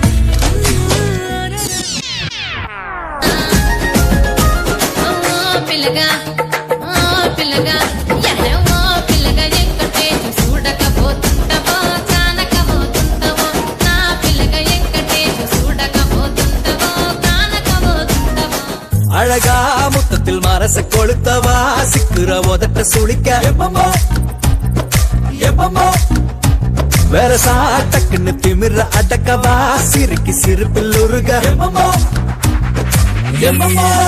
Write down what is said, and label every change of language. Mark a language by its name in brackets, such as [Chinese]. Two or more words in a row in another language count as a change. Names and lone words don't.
[Telugu] పిల్లగా పిల్లగా ఎడవో పిల్లగా ఎంకటే చూడకపోతుంటవో కానకపోతుంటవో నా పిల్లగా ఎంకటే చూడకపోతుంటవో కానకపోతుంటవో [Tamil] அழகா முத்தத்தில் மரச கொளுத்தவா சிக்குற உதட்ட சுளிக்க எப்பமோ எப்பமோ வேற சாட்டக்குன்னு திமிர அடக்கவா சிறுக்கி சிரிப்பில் உருக எப்பமோ எப்பமோ